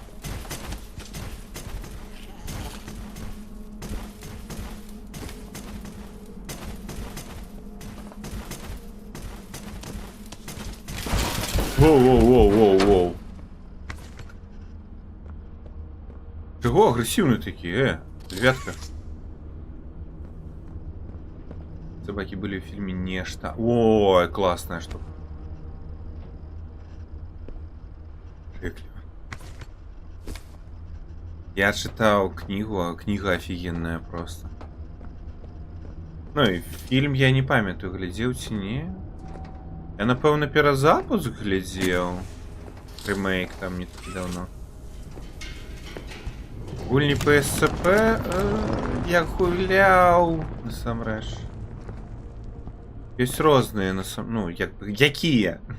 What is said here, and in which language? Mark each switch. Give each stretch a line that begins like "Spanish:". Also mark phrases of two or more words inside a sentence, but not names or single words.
Belarusian: Воу. Чого агрэсіўны такі, девятка?
Russian: Собаки были в фильме «Нечто». Ой, классная штука. Я читал книгу, а книга офигенная просто.
Belarusian: Ну и фильм я не памятаю, глядел ці не. Я, напэўна, перазапуск глядзеў.
Russian: Ремейк там не так давно.
Belarusian: Гульні PSP я гуляў насамрэч. Ёсць розныя, ну, якія?